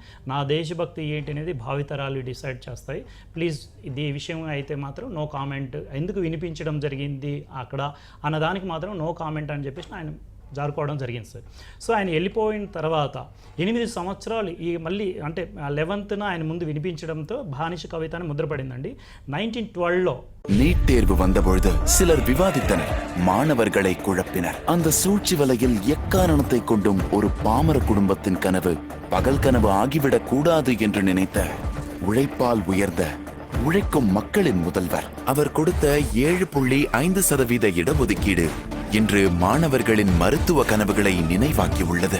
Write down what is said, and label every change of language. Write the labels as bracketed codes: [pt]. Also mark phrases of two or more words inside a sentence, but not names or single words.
[te] నా దేశభక్తి ఏంటి అనేది భావితరాలు డిసైడ్ చేస్తాయి, ప్లీజ్ ఇది విషయం అయితే మాత్రం [en] no comment, [te] ఎందుకు వినిపించడం జరిగింది అక్కడ అన్నదానికి మాత్రం [en] no comment [te] అని చెప్పేసి ఆయన జారుకోవడం జరిగింది సార్. సో ఆయన వెళ్ళిపోయిన తర్వాత 8 సంవత్సరాలు ఈ మళ్ళీ అంటే 11th ఆయన ముందు వినిపించడంతో బానిస கவிதை అని ముద్రపడిందండి. 1912లో [ta] நீட் தேர்வு வந்தபொழுது சிலர் விவாதித்தனர், மாணவர்களை குழப்பினர். அந்த சூழ்ச்சி வலையில் எக்காரணத்தை கொண்டும் ஒரு பாமர குடும்பத்தின் கனவு பகல் கனவு ஆகிவிடக் கூடாது என்று நினைத்த உழைப்பால் உயர்ந்த உழைக்கும் மக்களின் முதல்வர். அவர் கொடுத்த 7.5% இடஒதுக்கீடு இன்று மாணவர்களின் மருத்துவ கனவுகளை நினைவாக்கி உள்ளது.